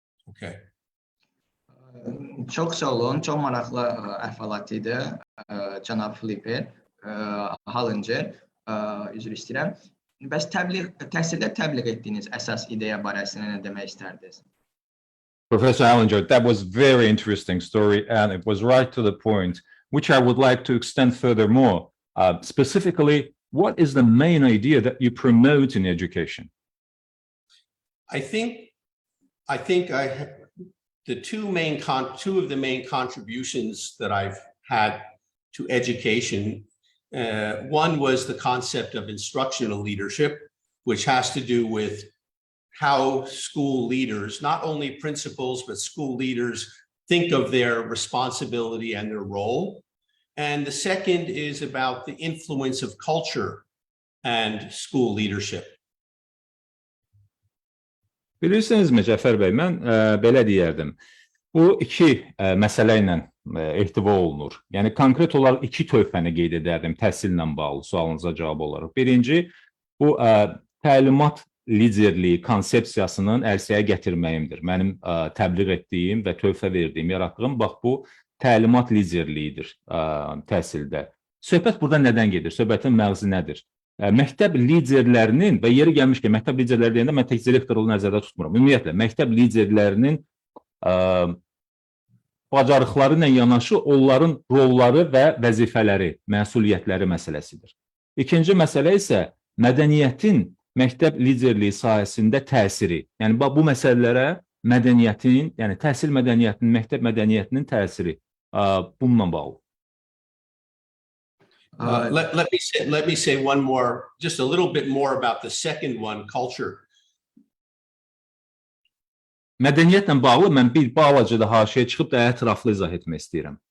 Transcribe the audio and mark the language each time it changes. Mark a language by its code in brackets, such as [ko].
[en] Okay. [az] Çox sağ olun, çox maraqlı əhvalat idi. Cənab Filip Hallincer, üzr istəyirəm. Bəs təhsildə təbliğ etdiyiniz əsas ideya barəsində nə demək istərdiniz? [en] Professor Hallincer, that was a very interesting story and it was right to the point, which I would like to extend furthermore. Specifically, what is the main idea that you promote in education? I think two of the main contributions that I've had to education, one was the concept of instructional leadership, which has to do with how school leaders, not only principals, but school leaders think of their responsibility and their role. And the second is about the influence of culture and school leadership. [az] Bilirsinizmi Cəfər bəy, mən belə deyərdim. Bu iki məsələ ilə ehtiva olunur. Yəni konkret olaraq iki tövhəni qeyd edərdim təhsillə bağlı sualınıza cavab olaraq. Birinci, bu təlimat liderliyi konsepsiyasının ərsəyə gətirməyimdir. Mənim təbliğ etdiyim və tövhə verdiyim, yaratdığım bax bu təlimat liderliyidir təhsildə. Söhbət burada nədən gedir? Söhbətin məğzi nədir? Məktəb liderlərinin və yeri gəlmişkən məktəb liderləri deyəndə mən tək direktoru nəzərdə tutmuram. Ümumiyyətlə, məktəb liderlərinin bacarıqları ilə yanaşı onların rolları və vəzifələri, məsuliyyətləri məsələsidir. İkinci məsələ isə mədəniyyətin məktəb liderliyi sahəsində təsiri. Yəni bu məsələlərə mədəniyyətin, yəni təhsil mədəniyyətinin, məktəb mədəniyyətinin təsiri bununla bağlı. [en] Let me say one more, just a little bit more about the second one, culture. [az] Mədəniyyətlə bağlı mən bir balaca da haşiyə çıxıb da ətraflı izah etmək istəyirəm.